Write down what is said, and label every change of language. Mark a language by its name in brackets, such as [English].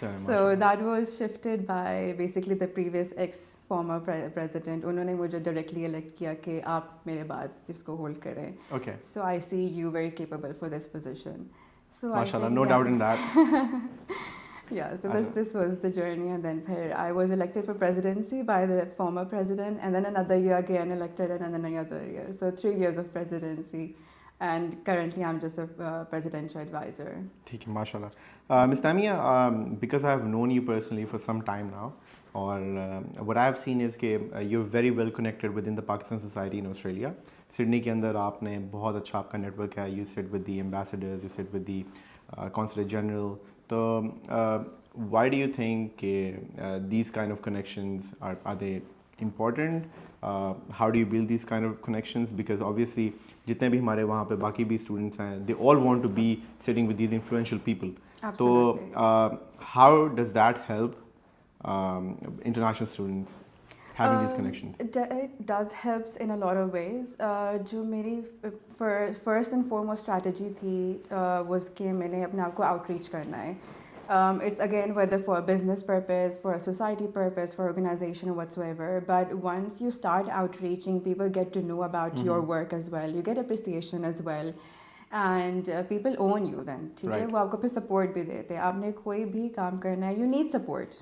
[English] So that was shifted by basically the previous former president. [Urdu] انہوں نے مجھے [English] directly elect [Urdu] کیا کہ آپ میرے بعد اس کو hold کریں. [English] Okay. So I see you very capable for this position. So MashaAllah, no doubt in that. Yeah, so this was the journey, and then I was elected for presidency by the former president, and then another year again elected, and then another year. So 3 years of presidency, and currently I'm just a presidential advisor. [Urdu] ٹھیک ہے, ماشاء اللہ. Ms. [English] Tamia, because I have known you personally for some time now, اور what I have seen is کہ you're very well connected within the Pakistan society in Australia. [Urdu] Sydney کے اندر آپ نے بہت اچھا آپ کا نیٹ ورک ہے. [English] You sit with the ambassadors, you sit with the consulate general. تو why do you think these kind of connections are they important? How do you build these kind of connections? Because obviously [Urdu] جتنے بھی ہمارے وہاں پہ باقی بھی students ہیں, [English] they all want to be sitting with these influential people. Absolutely. So how does that help international students having these connections? It does helps in a lot of ways. [Urdu] جو میری [English] first and foremost strategy [Urdu] تھی was کہ میں نے اپنے آپ کو outreach کرنا ہے. [English] It's again whether for a business purpose, for a society purpose, for organization or whatsoever. But once you start outreaching, people get to know about your work as well. You get appreciation as well. And people own you then. [Urdu] ٹھیک ہے, وہ آپ کو پھر support بھی دیتے ہیں. آپ نے کوئی بھی کام کرنا ہے, [English] you need support.